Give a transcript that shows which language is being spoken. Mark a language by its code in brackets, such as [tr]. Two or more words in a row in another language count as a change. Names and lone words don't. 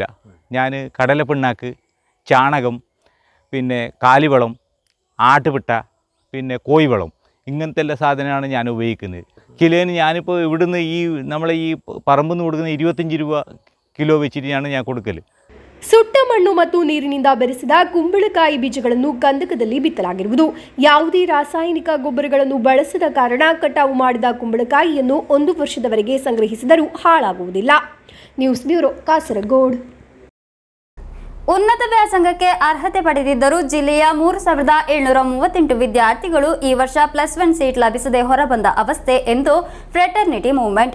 [ml] ഞാൻ കടലപ്പിണ്ണാക്ക്, ചാണകം, പിന്നെ കാലിവളം, ആട്ടുപിട്ട, പിന്നെ കോഴിവളം, ഇങ്ങനത്തെ എല്ലാ സാധനമാണ് ഞാൻ ഉപയോഗിക്കുന്നത്. കിലോന് ഞാനിപ്പോൾ ഇവിടുന്ന് നമ്മളെ ഈ പറമ്പിൽ നിന്ന് കൊടുക്കുന്ന 25 രൂപ കിലോ വെച്ചിട്ടാണ് ഞാൻ കൊടുക്കൽ. [kn] ಸುಟ್ಟ ಮಣ್ಣು ಮತ್ತು ನೀರಿನಿಂದ ಬೆರೆಸಿದ ಕುಂಬಳಕಾಯಿ ಬೀಜಗಳನ್ನು ಕಂದಕದಲ್ಲಿ ಬಿತ್ತಲಾಗಿರುವುದು. ಯಾವುದೇ ರಾಸಾಯನಿಕ ಗೊಬ್ಬರಗಳನ್ನು ಬಳಸದ ಕಾರಣ ಕಟಾವು ಮಾಡಿದ ಕುಂಬಳಕಾಯಿಯನ್ನು 1 ವರ್ಷದವರೆಗೆ ಸಂಗ್ರಹಿಸಿದರೂ ಹಾಳಾಗುವುದಿಲ್ಲ. ನ್ಯೂಸ್ ಬ್ಯೂರೋ, ಕಾಸರಗೋಡು. ಉನ್ನತ ವ್ಯಾಸಂಗಕ್ಕೆ ಅರ್ಹತೆ ಪಡೆದಿದ್ದರೂ ಜಿಲ್ಲೆಯ 3,738 ವಿದ್ಯಾರ್ಥಿಗಳು ಈ ವರ್ಷ +1 ಸೀಟ್ ಲಭಿಸದೆ ಹೊರಬಂದ ಅವಸ್ಥೆ ಎಂದು ಫ್ರೆಟರ್ನಿಟಿ ಮೂವ್ಮೆಂಟ್.